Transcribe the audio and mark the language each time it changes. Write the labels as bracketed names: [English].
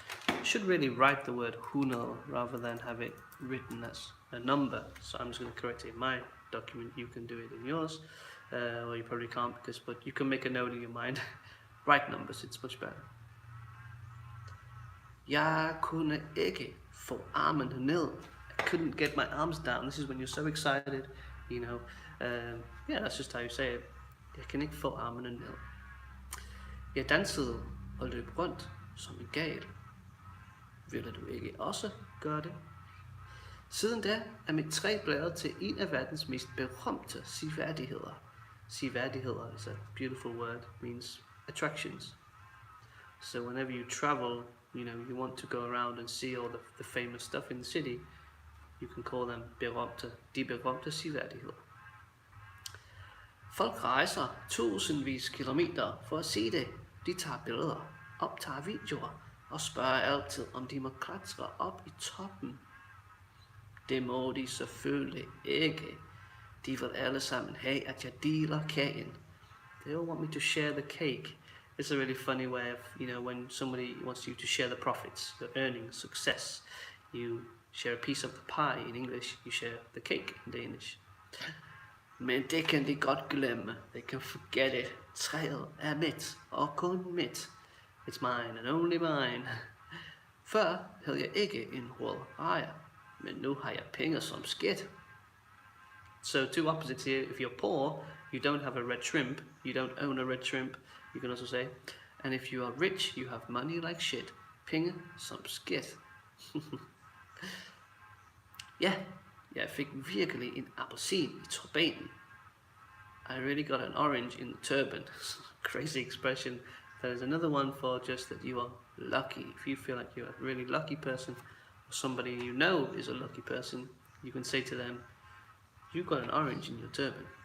[English] You should really write the word 100 rather than have it written as a number. So I'm just going to correct it in my document. You can do it in yours. Well, you probably can't, but you can make a note in your mind. Write numbers, it's much better. [Danish] Jeg kunne ikke få armene ned. [English] I couldn't get my arms down. This is when you're so excited, you know. Yeah, that's just how you say it. [Danish] Jeg kan ikke få armene ned. Jeg dansede og løb rundt som en gal. Ville du ikke også gøre det? Siden da er mit træ blevet til en af verdens mest berømte seværdigheder. [English] Seværdigheder is a beautiful word, means attractions. So whenever you travel, you know, you want to go around and see all the famous stuff in the city, you can call them [Danish] de berømte seværdigheder. Folk rejser tusindvis kilometer for at se det. De tager billeder, optager videoer og spørger altid, om de må klatre op i toppen. Det må de selvfølgelig ikke. De vil alle sammen have, at jeg deler kagen. [English] They all want me to share the cake. It's a really funny way of, you know, when somebody wants you to share the profits, the earnings, success. You share a piece of the pie in English, you share the cake in Danish. [Danish] Men det kan de godt glemme. [English] They can forget it. [Danish] Træet er mit, og kun mit. [English] It's mine and only mine. [Danish] Før havde jeg ikke en rød ejer, men nu har jeg penge som skidt. [English] So two opposites here. If you're poor, you don't have a red shrimp. You don't own a red shrimp, you can also say. And if you are rich, you have money like shit. [Danish] Penge som skidt. Ja, jeg fik virkelig en appelsin i turbanen. [English] I really got an orange in the turban. Crazy expression. There's another one for just that you are lucky. If you feel like you're a really lucky person, or somebody you know is a lucky person, you can say to them, you got an orange in your turban.